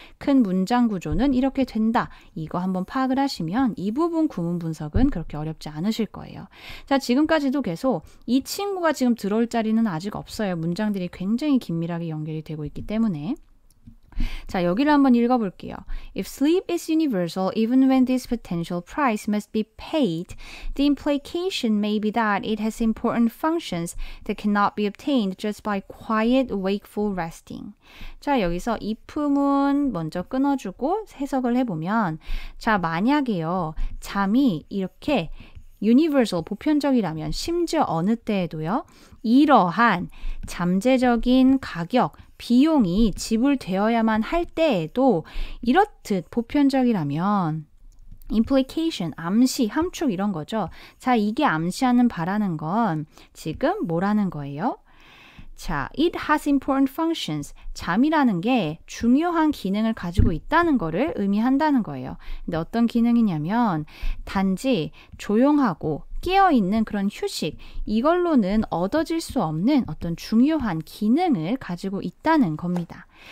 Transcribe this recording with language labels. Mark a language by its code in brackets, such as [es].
[ko] 큰 문장 구조는 이렇게 된다. 이거 한번 파악을 하시면 이 부분 구문 분석은 그렇게 어렵지 않으실 거예요. 자, 지금까지도 계속 이 친구가 지금 들어올 자리는 아직 없어요. 문장들이 굉장히 긴밀하게 연결이 되고 있기 때문에. 자, 여기를 한번 읽어볼게요. [en] If sleep is universal, even when this potential price must be paid, the implication may be that it has important functions that cannot be obtained just by quiet, wakeful resting. [ko] 자, 여기서 if문 먼저 끊어주고 해석을 해보면, 자, 만약에요, 잠이 이렇게 universal, 보편적이라면 심지어 어느 때에도요, 이러한 잠재적인 가격, 비용이 지불되어야만 할 때에도 이렇듯 보편적이라면 implication, 암시, 함축 이런 거죠. 자, 이게 암시하는 바라는 건 지금 뭐라는 거예요? [en] 자, it has important functions. [ko] 잠이라는 게 중요한 기능을 가지고 있다는 거를 의미한다는 거예요. 근데 어떤 기능이냐면 단지 조용하고 깨어있는 그런 휴식, 이걸로는 얻어질 수 없는 어떤 중요한 기능을 가지고 있다는 겁니다.